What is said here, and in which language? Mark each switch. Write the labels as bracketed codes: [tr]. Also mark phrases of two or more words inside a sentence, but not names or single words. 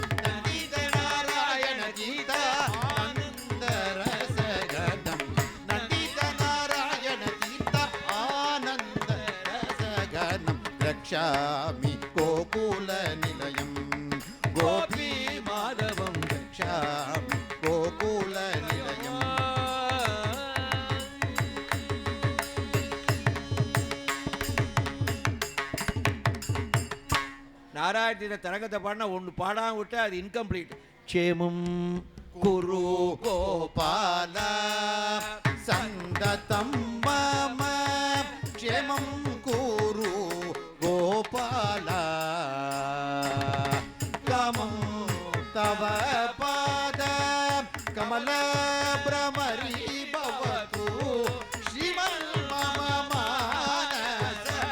[sa] द्रक्ष्यामि गोकुलनिलयं गोपी माधवं द्रक्ष्यामि गोकुलनिलयम् [ta] நாராயண தரங்கத்தை பாடினா ஒன்று பாடாம விட்டு அது இன்கம்ப்ளீட். [sa] क्षेमं कुरु गोपाल सन्दतं मम क्षेमं कुरु गोपाल कामं तव पाद कमल भ्रमरी भवतु श्रीमन् मम मानस